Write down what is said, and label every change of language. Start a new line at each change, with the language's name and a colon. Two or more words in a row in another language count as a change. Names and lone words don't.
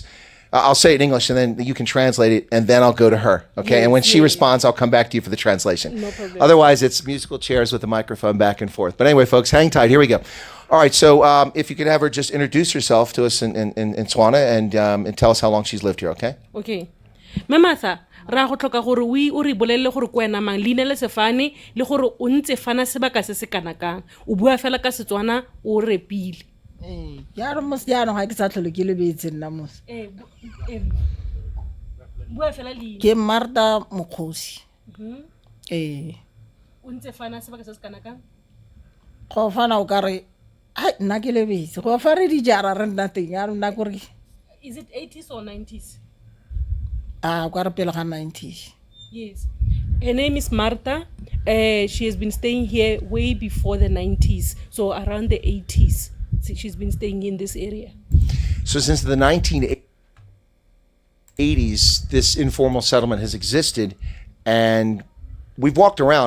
English: I'll say it in English and then you can translate it and then I'll go to her. Okay. Yes, and when she responds, I'll come back to you for the translation. No problem. Otherwise, it's musical chairs with the microphone back and forth. But anyway, folks, hang tight. Here we go. All right. So if you could have her just introduce herself to us in Tshwane and tell us how long she's lived here. Okay. Okay. Mematha.
Tswana: Ra go tlhoka gore o re bolelle gore ko wena mang leina le sefane le gore o ntse fana sebaka se se kana kang o bua fela ka Setswana o repile ya re mos ya no ga ke sa tlhole ke lebetse nna mos bua fela le ke Marta Mokhosi o ntse fana sebaka se se kana kang go fana o ka re ai nna ke lebetse go fa re di jara re nna teng ya nna gore
English: is it 80s or 90s
Tswana: kware pele ga 90s.
English: Yes. Her name is Marta. She has been staying here way before the 90s, so around the 80s. She's been staying in this area. So since the 1980s, this informal settlement has existed, and we've walked around.